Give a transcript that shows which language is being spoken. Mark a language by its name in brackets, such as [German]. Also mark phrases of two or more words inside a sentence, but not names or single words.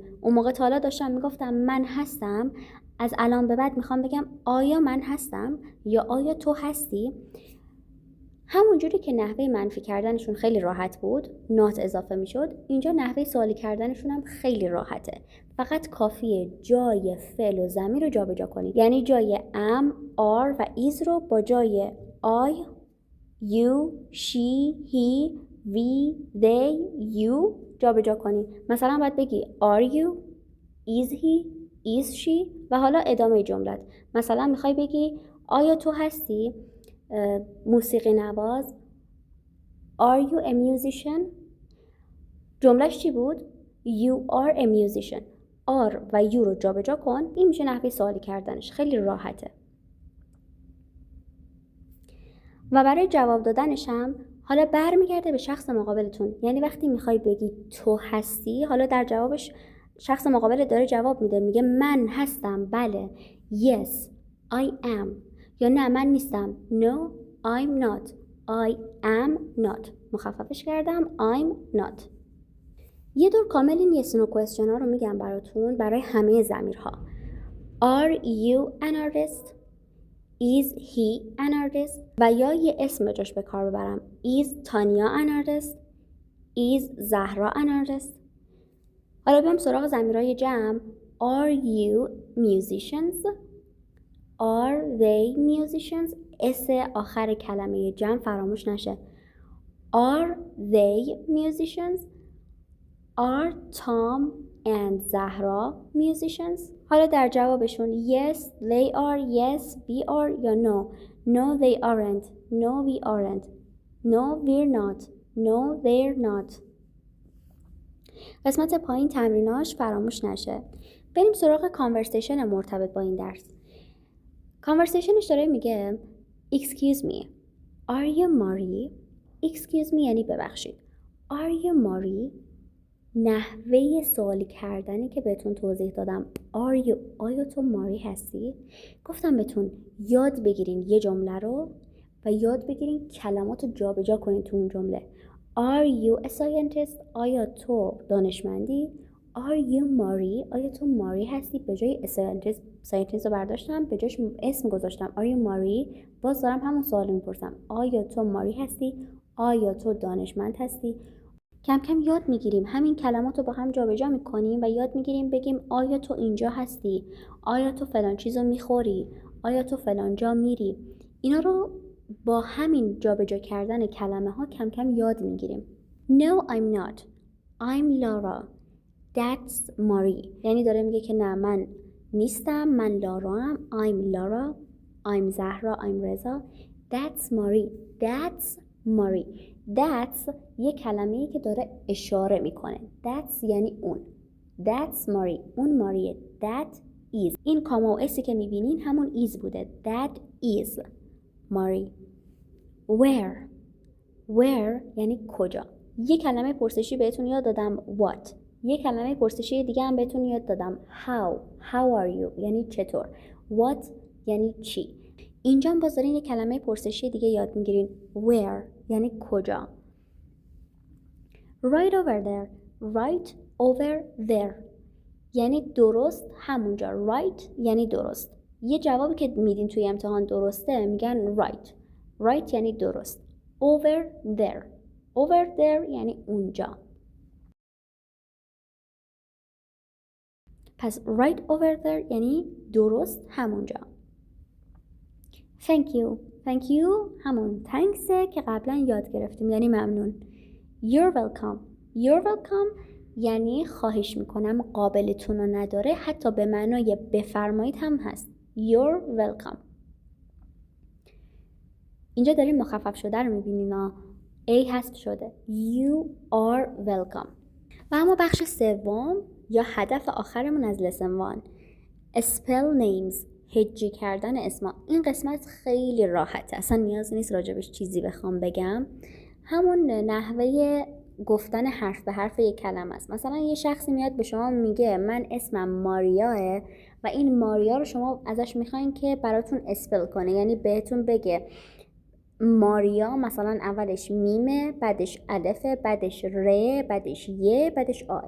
[Persian] اون موقع تا حالا داشتم میگفتم من هستم، از الان به بعد میخوام بگم آیا من هستم یا آیا تو هستی. همونجوری که نحوه منفی کردنشون خیلی راحت بود، نات اضافه میشد، اینجا نحوه سوالی کردنشون هم خیلی راحته. فقط کافیه جای فعل و ضمیر رو جابجا کنید. یعنی جای [English] am، are [Persian] و is رو با جای [English] I، you، she، he، we، they، you [Persian] جابجا کنید. مثلا باید بگی [English] are you، is he، is she [Persian] و حالا ادامه جملت. مثلا میخوای بگی آیا تو هستی موسیقی نواز، [English] are you a musician. [Persian] جملهش چی بود؟ [English] you are a musician. [Persian] are و you رو جابجا کن، این میشه نحوه سوالی کردنش، خیلی راحته. و برای جواب دادنش هم حالا برمیگرده به شخص مقابلتون. یعنی وقتی میخوای بگی تو هستی، حالا در جوابش شخص مقابل داره جواب میده، میگه من هستم، بله، [English] yes I am، [Persian] یا نه من نیستم، [English] no I'm not، I am not. [Persian] مخففش کردم [English] I'm not. [Persian] یه دور کامل این [English] yes no question [Persian] ها رو میگم براتون برای همه ضمیرها. [English] Are you an artist؟ Is he an artist؟ [Persian] و یا یه اسم جاش به کار ببرم. [English] Is تانیا an artist؟ Is زهرا an artist؟ [Persian] حالا بیام سراغ ضمیرهای جمع. [English] Are you musicians؟ Are they musicians؟ [Persian] اس آخر کلمه جمع فراموش نشه. [English] Are they musicians؟ Are Tom and Zahra musicians؟ [Persian] حالا در جوابشون [English] yes they are، yes we are یا no. No they aren't، no we aren't، no we're not، no they're not. [Persian] قسمت پایین تمریناش فراموش نشه. بریم سراغ کانورسیشن مرتبط با این درس. کانورسیشنش داره میگه [English] excuse me are you Mari؟ excuse me [Persian] یعنی ببخشید. [English] are you Mari؟ [Persian] نحوه سوالی کردنی که بهتون توضیح دادم. [English] are you [Persian] آیا تو ماری هستی؟ گفتم بهتون یاد بگیرین یه جمله رو و یاد بگیرین کلمات رو جابجا کنین تو اون جمله. [English] are you a scientist؟ [Persian] آیا تو دانشمندی؟ [English] are you [Persian] ماری؟ آیا تو ماری هستی؟ به جای scientist رو برداشتم، به جاش اسم گذاشتم [English] are you [Persian] ماری. باز دارم همون سوال میپرسم آیا تو ماری هستی؟ آیا تو دانشمند هستی؟ کم کم یاد میگیریم، همین کلمات رو با هم جابجا میکنیم و یاد میگیریم بگیم آیا تو اینجا هستی؟ آیا تو فلان چیزو میخوری؟ آیا تو فلان جا میری؟ اینا رو با همین جابجا کردن کلمه ها کم کم یاد میگیریم. [English] No I'm not، I'm Laura، That's Mari. [Persian] یعنی داره میگه که نه من نیستم، من لارا هم. [English] I'm Laura، I'm زهرا، I'm رضا. That's Mari، That's Mari. [Persian] That's یه کلمه‌ای که داره اشاره میکنه. That's یعنی اون. That's Mari، اون ماریه. [English] That is، [Persian] این کاما و اسی که میبینین همون is بوده. [English] That is Mari. Where [Persian] یعنی کجا. یه کلمه پرسشی بهتون یاد دادم what. یه کلمه پرسشی دیگه هم بهتون یاد دادم. [English] how are you [Persian] یعنی چطور. what یعنی چی. اینجا هم باز دارین یه کلمه پرسشی دیگه یاد میگیرین. where یعنی کجا. [English] right over there right over there [Persian] یعنی درست همونجا. right یعنی درست. یه جوابی که میدین توی امتحان درسته میگن right یعنی درست. [English] over there [Persian] یعنی اونجا. پس [English] right over there [Persian] یعنی درست همونجا. [English] thank you [Persian] همون thanks که قبلا یاد گرفتیم یعنی ممنون. [English] you're welcome [Persian] یعنی خواهش میکنم، قابلتون رو نداره، حتی به معنای بفرمایید هم هست. [English] you're welcome. [Persian] اینجا داریم مخفف شده رو میبینین A حذف شده. [English] you are welcome. [Persian] و اما بخش سوم یا هدف آخرمون از [English] lesson 1 spell names [Persian] هجی کردن اسما. این قسمت خیلی راحته، اصلا نیاز نیست راجبش چیزی بخوام بگم. همون نحوه گفتن حرف به حرف یک کلمه است. مثلا یه شخصی میاد به شما میگه من اسمم ماریاه و این ماریا رو شما ازش میخواین که براتون اسپل کنه، یعنی بهتون بگه ماریا مثلا اولش میمه، بعدش الفه، بعدش ره، بعدش یه، بعدش آه.